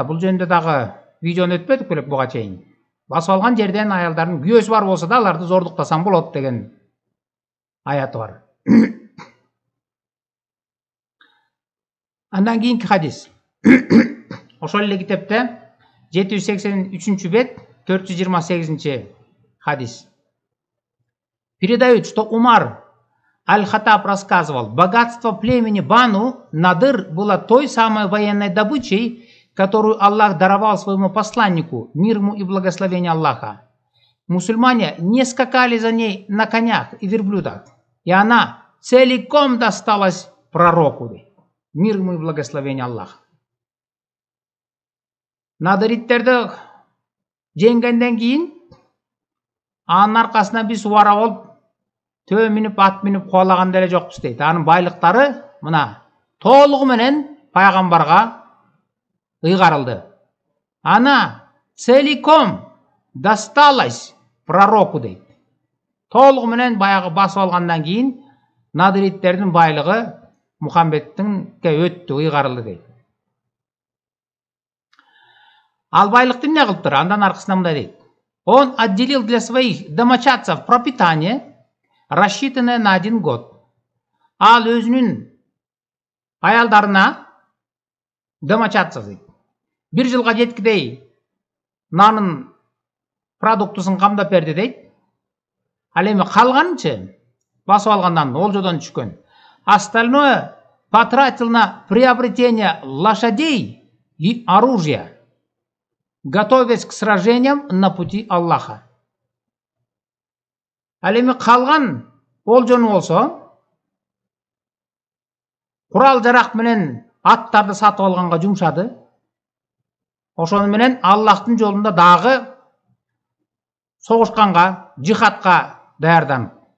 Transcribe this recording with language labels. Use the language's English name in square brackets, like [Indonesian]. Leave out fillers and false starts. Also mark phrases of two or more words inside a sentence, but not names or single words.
[Kyrgyz] Бул жөнүндө дагы видеону өтпөдүк белек буга чейин. Басып алган жерден аялдардын күйөөсү бар болсо да аларды зордуктасаң болот деген аяты бар. Андан кийинки хадис. Ошол эле китепте 783 бет 428 хадис. [Russian] Передают, что Умар Аль-Хаттаб рассказывал, богатство племени Бану Надыр было той самой военной добычей, которую Аллах даровал своему посланнику, мир ему и благословение Аллаха. Мусульмане не скакали за ней на конях и верблюдах, и она целиком досталась пророку, мир ему и благословение Аллаха. [Kyrgyz] Надыриттерди жеңгенден кийин анын аркасына биз убара болуп төө минип ат минип кубалаган деле жокпуз дейт. Анын байлыктары мына толугу менен пайгамбарга ыйгарылды. [Russian] Она целиком досталась пророку дейт. [Kyrgyz] Толугу менен баягы басып алгандан кийин надыриттердин байлыгы Мухаммедтинге өттү, ыйгарылды дейт. Ал байлыкты эмне кылыптыр? Андан аркасында мындай дейт. [Russian] Он отделил для своих домочадцев пропитание, рассчитанное на 1 год. [Kyrgyz] Ал өзүнүн аялдарына домочадцев дейт. 1 жылга жеткидей нанын продуктусын камдап берди дейт. Ал эми калганчы басып алгандан олжодон түшкөн. [Russian] Остальное потратил на приобретение лошадей и оружия, готовясь к сражениям на пути Аллаха. [Kyrgyz] Ал эми калган олжону болсо курал жарак менен аттарды сатып алганга жумшады. Ошону менен Аллахтын жолунда дагы согушканга, жихадка даярданып.